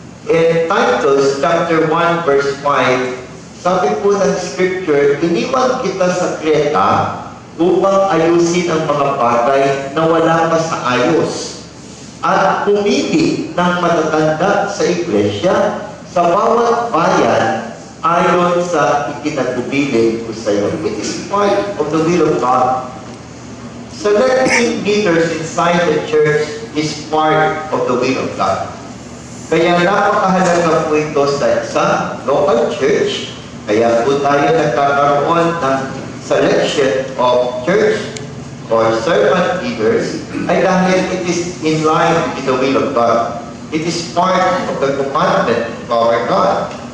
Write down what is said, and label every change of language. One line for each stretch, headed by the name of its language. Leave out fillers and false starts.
English: In Titus chapter 1 verse 5,
Filipino: sabi po ng scripture, iniwan kita sa Kreta upang ayusin ang mga bagay na wala pa sa ayos at pumili ng matatanda sa iglesia sa bawat bayan ayon sa ikinagbubilin ko sa iyo.
English: It is part of the will of God. Selecting leaders inside the church is part of the will of God.
Filipino: Kaya napakahalaga po ito sa isang local church. Kaya po tayo nagkakaroon ng
English: selection of church or servant leaders
Filipino: ay dahil
English: it is in line with the will of God. It is part of the commandment of our God.